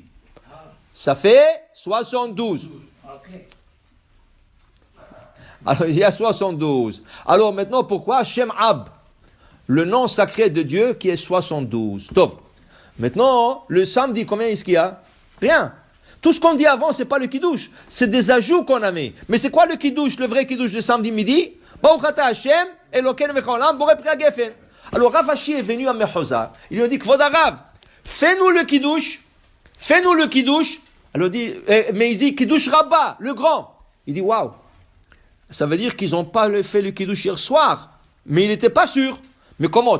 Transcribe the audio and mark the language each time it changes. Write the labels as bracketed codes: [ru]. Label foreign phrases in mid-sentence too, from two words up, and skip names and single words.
[fr] Ça fait 72. Alors il y a 72. Alors maintenant pourquoi Shem Ab? Le nom sacré de Dieu qui est 72. Top. Maintenant, le samedi, combien est-ce qu'il y a? Rien. Tout ce qu'on dit avant, c'est pas le kiddush. C'est des ajouts qu'on a mis. Mais c'est quoi le kiddush, le vrai kiddush de samedi midi? [he] ברוך השם, אלוקינו מעולם, בורא פרי הגפן. [fr] Alors Ravashi est venu à Mehoza. Il lui a dit, [he] כבוד הרב, [fr] fais-nous le kiddush. Fais-nous le kiddush. Alors il dit, mais il dit kiddush Rabba, le grand. Il dit, waouh. Ça veut dire qu'ils n'ont pas fait le kiddush hier soir. Mais il n'était pas sûr. Mais comment?